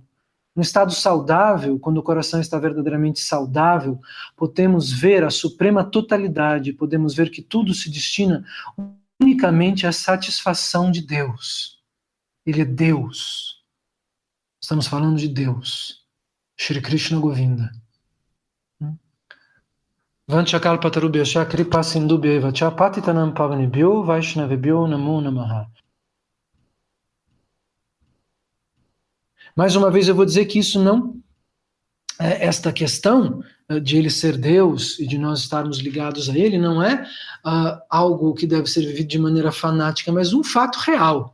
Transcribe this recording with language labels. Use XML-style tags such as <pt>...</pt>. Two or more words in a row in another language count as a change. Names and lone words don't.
<pt>No estado saudável, quando o coração está verdadeiramente saudável, podemos ver a suprema totalidade, podemos ver que tudo se destina unicamente à satisfação de Deus. Ele é Deus. Estamos falando de Deus. Shri Krishna Govinda.</pt> <sa>वाञ्छाकल्पतरुभ्यश्च कृपा सिन्धुभ्येव च पतितानाम् पावनेभ्यो वैष्णवेभ्यो नमो नमः.</sa> <pt>Mais uma vez eu vou dizer que isso não, esta questão de ele ser Deus e de nós estarmos ligados a ele não é algo que deve ser vivido de maneira fanática, mas um fato real.</pt>